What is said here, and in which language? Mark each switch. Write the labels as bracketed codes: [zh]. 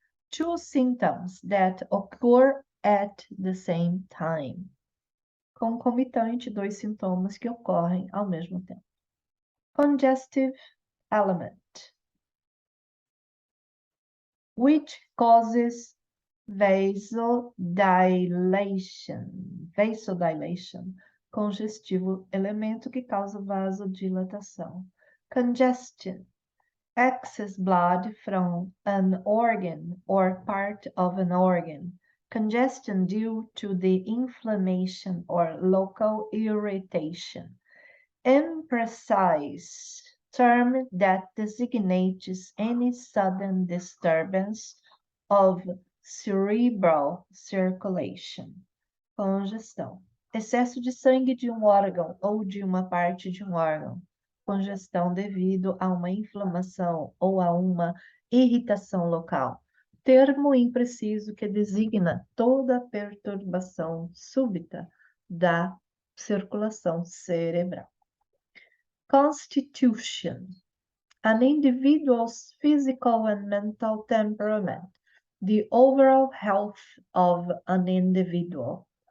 [en] Two symptoms that occur at the same time. [pt] Concomitante, dois sintomas que ocorrem ao mesmo tempo. [en] Congestive element, which causes vasodilation, [pt] congestivo, elemento que causa vasodilatação. [en] Congestion, excess blood from an organ or part of an organ. Congestion due to the inflammation or local irritation. Imprecise term that designates any sudden disturbance of cerebral circulation. [pt] Congestão. Excesso de sangue de um órgão ou de uma parte de um órgão. Congestão devido a uma inflamação ou a uma irritação local. Termo impreciso que designa toda perturbação súbita da circulação cerebral. Constitution. [en] An individual's physical and mental temperament, the overall health of an individual.